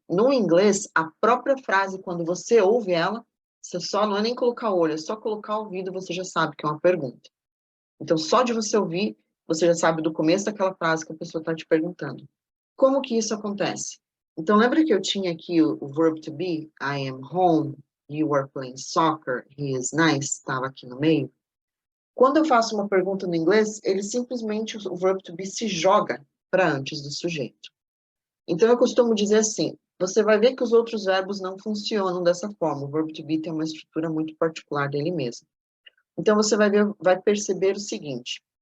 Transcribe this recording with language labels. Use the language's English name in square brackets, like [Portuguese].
[Portuguese] No inglês, a própria frase, quando você ouve ela, você só não é nem colocar o olho, é só colocar o ouvido, você já sabe que é uma pergunta. Então, só de você ouvir, você já sabe do começo daquela frase que a pessoa está te perguntando. Como que isso acontece? Então, lembra que eu tinha aqui o verb to be? [English] I am home, you are playing soccer, he is nice, [Portuguese] estava aqui no meio. Quando eu faço uma pergunta no inglês, ele simplesmente, o verb to be se joga para antes do sujeito. Então, eu costumo dizer assim, você vai ver que os outros verbos não funcionam dessa forma. O verb to be tem uma estrutura muito particular dele mesmo. Então, você vai perceber o seguinte.